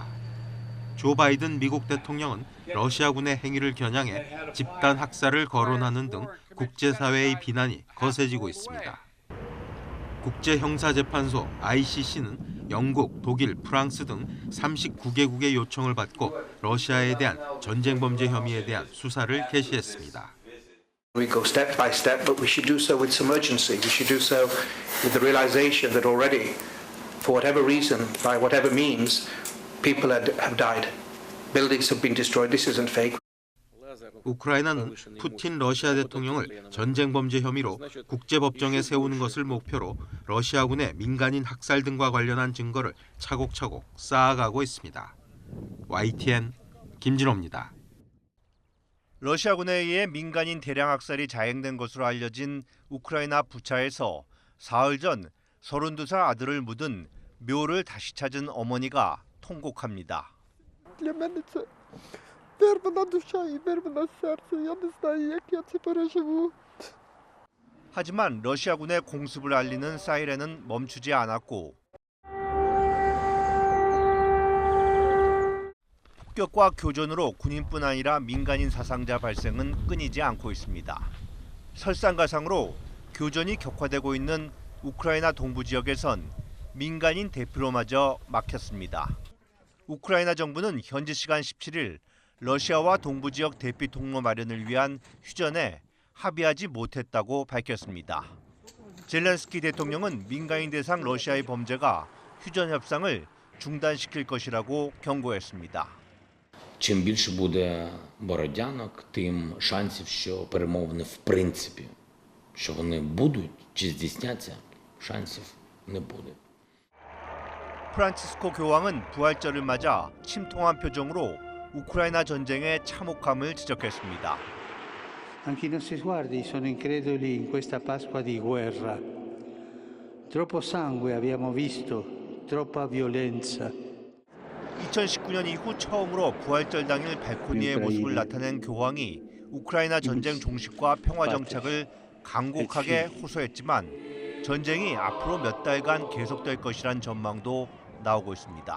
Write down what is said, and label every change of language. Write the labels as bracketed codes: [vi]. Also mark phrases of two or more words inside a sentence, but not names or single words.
[ko] 조 바이든 미국 대통령은 러시아군의 행위를 겨냥해 집단 학살을 거론하는 등 국제사회의 비난이 거세지고 있습니다. 국제형사재판소 ICC는 영국, 독일, 프랑스 등 39개국의 요청을 받고 러시아에 대한 전쟁 범죄 혐의에 대한 수사를 개시했습니다. [en] We go step by step, but we should do so with some urgency. We should do so with the realization that already, for whatever reason, by whatever means, people have died. Buildings have been destroyed. This isn't fake. [ko] 우크라이나는 푸틴 러시아 대통령을 전쟁 범죄 혐의로 국제법정에 세우는 것을 목표로 러시아군의 민간인 학살 등과 관련한 증거를 차곡차곡 쌓아가고 있습니다. YTN 김진호입니다. 러시아군에 의해 민간인 대량 학살이 자행된 것으로 알려진 우크라이나 부차에서 사흘 전 32살 아들을 묻은 묘를 다시 찾은 어머니가 통곡합니다. [uk] Для мене це вирвана душа і вирване серце. Я не знаю, як я це переживу. [ko] 하지만 러시아군의 공습을 알리는 사이렌은 멈추지 않았고 폭격과 교전으로 군인뿐 아니라 민간인 사상자 발생은 끊이지 않고 있습니다. 설상가상으로 교전이 격화되고 있는 우크라이나 동부 지역에선 민간인 대피로마저 막혔습니다. 우크라이나 정부는 현지 시간 17일 러시아와 동부 지역 대피 통로 마련을 위한 휴전에 합의하지 못했다고 밝혔습니다. 젤렌스키 대통령은 민간인 대상 러시아의 범죄가 휴전 협상을 중단시킬 것이라고 경고했습니다. [uk] Чим більше буде бородянок, тим шансів, що перемовини в принципі, що вони будуть чи здійсняться, шансів не буде. [ko] 프란치스코 교황은 부활절을 맞아 침통한 표정으로 우크라이나 전쟁의 참혹함을 지적했습니다. [it] Anche i nostri sguardi sono increduli in questa Pasqua di guerra. Troppo sangue abbiamo visto, troppa violenza. [ko] 2019년 이후 처음으로 부활절 당일 발코니의 모습을 나타낸 교황이 우크라이나 전쟁 종식과 평화 정착을 간곡하게 호소했지만 전쟁이 앞으로 몇 달간 계속될 것이란 전망도 나오고 있습니다.